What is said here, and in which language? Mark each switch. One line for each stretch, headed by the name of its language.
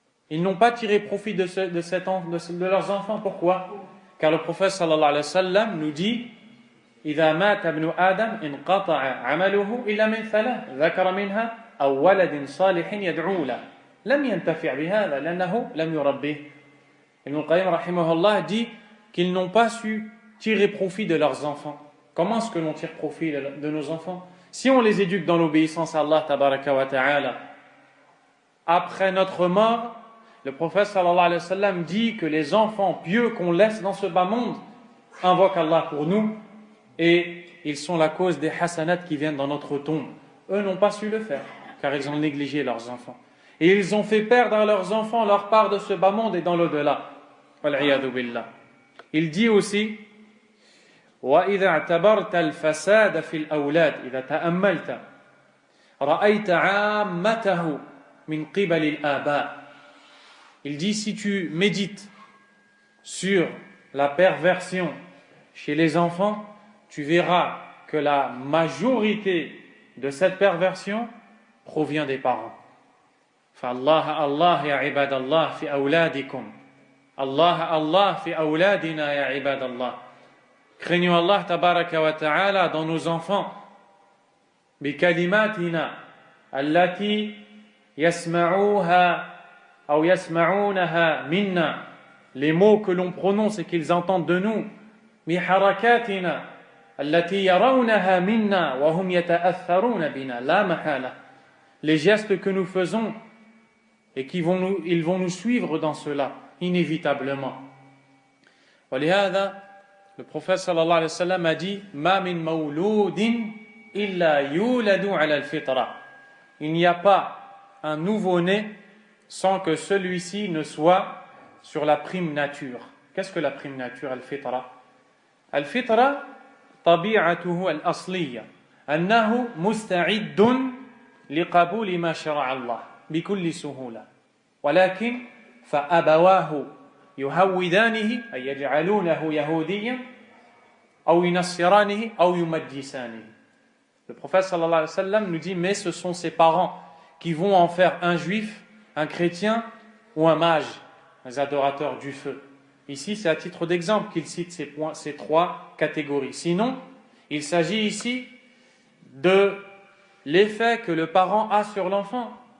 French: Ils n'ont pas tiré profit de leurs enfants. Pourquoi? Car le prophète sallallahu alayhi wa sallam nous dit
Arabic: إذا مات ابن آدم انقطع عمله إلا من ثلاث ذكر منها أو ولد صالح يدعو له لم ينتفع بهذا لأنه لم يربيه.
French: Ibn al-Qayyim rahimahullah dit qu'ils n'ont pas su tirer profit de leurs enfants. Comment est-ce que l'on tire profit de nos enfants? Si on les éduque dans l'obéissance à Allah tabaraka wa ta'ala, après notre mort, le prophète sallallahu alayhi wa sallam dit que les enfants pieux qu'on laisse dans ce bas monde invoquent Allah pour nous et ils sont la cause des hasanats qui viennent dans notre tombe. Eux n'ont pas su le faire car ils ont négligé leurs enfants. Et ils ont fait perdre à leurs enfants leur part de ce bas monde et dans l'au-delà. Wal-'iyadhu billah. Il dit
Arabic: aussi وَإِذَا اعْتَبَرْتَ الْفَسَادَ فِي الْأَوْلَادِ إِذَا تَأَمَّلْتَ رَأَيْتَ عَامَّتَهُ مِنْ قِبَلِ الْآبَاءِ.
French: Il dit si tu médites sur la perversion chez les enfants, tu verras que la majorité de cette perversion provient des parents.
Arabic: فالله الله يا عباد الله في أولادكم الله الله في أولادنا يا عباد الله.
French: Craignons Allah tabaraka wa ta'ala dans nos enfants.
Arabic: بكلماتنا التي يسمعوها أو يسمعونها منا,
French: les mots que l'on prononce et qu'ils entendent de nous.
Arabic: بحركاتنا التي يرونها منا وهم يتأثرون بنا لا محالة,
French: les gestes que nous faisons et ils vont nous suivre dans cela inévitablement.
Arabic: ولهذا
French: le prophète sallallahu alayhi wa sallam a dit
Arabic: ما من مولود إلا يولد على الفطرة,
French: il n'y a pas un nouveau-né sans que celui-ci ne soit sur la prime nature. Qu'est-ce que la prime nature, al-fitra?
Arabic: Al-fitra طبيعته الأصلية أنه مستعد لقبول ما شرع الله بكل سهولة, ولكن فأبواه يهودانه أي يجعلونه يهوديا أو ينصرانه أو يمجسانه.
French: Le prophète sallallahu alayhi wa sallam nous dit mais ce sont ses parents qui vont en faire un juif, un chrétien ou un mage, un adorateur du feu. Ici c'est à titre d'exemple qu'il cite ces trois catégories. Sinon, il s'agit ici de l'effet que le parent a sur l'enfant.